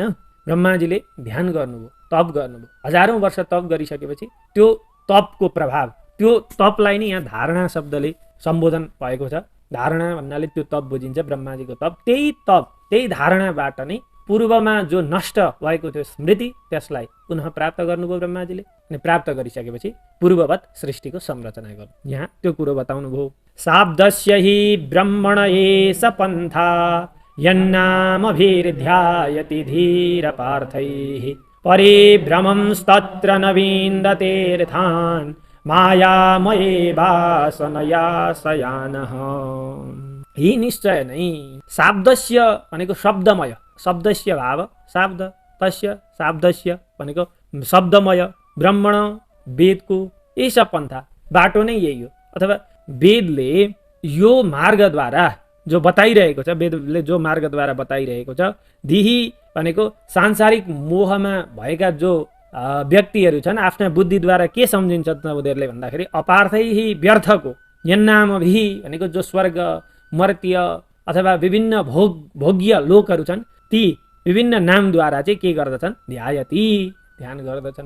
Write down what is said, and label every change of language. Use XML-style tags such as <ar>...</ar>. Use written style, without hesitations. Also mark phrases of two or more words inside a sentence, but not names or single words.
<ne>ब्रह्माजीले ध्यान गर्नुभयो, तप गर्नुभयो, हजारौं वर्ष तप गरिसकेपछि त्यो तपको प्रभाव, त्यो तपलाई नै यहाँ धारणा शब्दले सम्बोधन भएको छ। धारणा भन्नाले त्यो तप बुझिन्छ, ब्रह्माजीको तप। त्यही धारणाबाट नै पूर्वमा जो नष्ट भएको थियो स्मृति त्यसलाई पुनः प्राप्त गर्नुभयो ब्रह्माजीले। अनि प्राप्त गरिसकेपछि पूर्ववत सृष्टिको संरचना गर्नु, यहाँ त्यो कुरो बताउनु भयो।</ne> <sa>शाब्दस्य हि ब्रह्मण एष पन्था यन्नामभिर्ध्यायति धीरपार्थैः परिभ्रमंस्तत्र न विन्दतेऽर्थान् मायामये वासनया शयानः।</sa> <ne>यी निश्चय नै शाब्दस्य भनेको शब्दमय,</ne> <sa>शब्दस्य भाव शाब्द, तस्य शाब्दस्य</sa> <ne>भनेको शब्दमय, ब्रह्मण वेदको</ne> <sa>एष पन्था</sa> <ne>बाटो नै यही हो। अथवा वेदले यो मार्गद्वारा जो बताइरहेको छ, वेदले जो मार्गद्वारा बताइरहेको छ, दिही भनेको सांसारिक मोहमा भएका जो व्यक्तिहरू छन्, आफ्ना बुद्धिद्वारा के सम्झिन्छ त उनीहरूले भन्दाखेरि अपार्थैहि व्यर्थको यन्नामभिः भनेको जो स्वर्ग मर्त्य अथवा विभिन्न भोग्य लोकहरू छन्, ती विभिन्न नामद्वारा चाहिँ के गर्दछन्, ध्यायती ध्यान गर्दछन्।</ne>